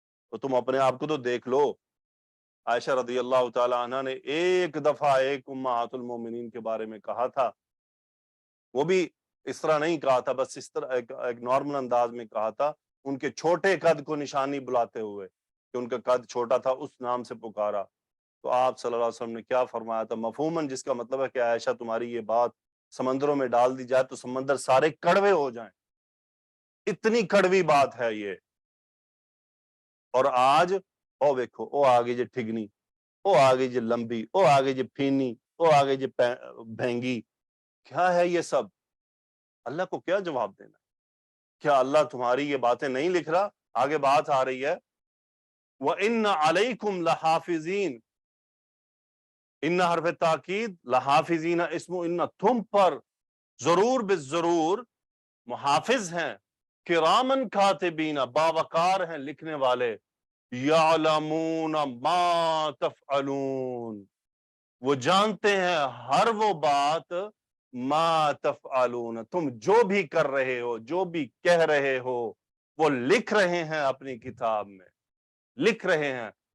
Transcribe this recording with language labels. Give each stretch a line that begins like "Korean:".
Urdu: تو تم اپنے آپ کو تو دیکھ لو. عائشہ رضی اللہ تعالی عنہ نے ایک دفعہ ایک امہات المومنین کے بارے میں کہا تھا، وہ بھی اس طرح نہیں کہا تھا، بس اس طرح ایک نارمل انداز میں کہا تھا، ان کے چھوٹے قد کو نشانی بلاتے ہوئے کہ ان کا قد چھوٹا تھا، اس نام سے پکارا. تو آپ صلی اللہ علیہ وسلم نے کیا فرمایا تھا؟ مفہوماً جس کا مطلب ہے کہ عائشہ تمہاری یہ بات سمندروں میں ڈال دی جائے تو سمندر سارے کڑوے ہو جائیں. اتنی کڑوی بات ہے یہ. اور آج او دیکھو، او آگے جو ٹھگنی، او آگے جو لمبی، او آگے جو پھینی، او آگے جو بھینگی. کیا ہے یہ سب؟ اللہ کو کیا جواب دینا؟ کیا اللہ تمہاری یہ باتیں نہیں لکھ رہا؟ آگے بات آ رہی ہے
Arabic: وَإِنَّ عَلَيْكُمْ لَحَافِظِينَ.
Urdu: ان حرف تاکید، لحافظین اسم ان، تم پر ضرور بالضرور محافظ ہیں، کرامن کاتبین، باوقار ہیں لکھنے والے،
Arabic: یعلمون ما تفعلون،
Urdu: وہ جانتے ہیں ہر وہ بات، ما تفعلون، تم جو بھی کر رہے ہو، جو بھی کہہ رہے ہو، وہ لکھ رہے ہیں اپنی کتاب میں، لکھ رہے ہیں.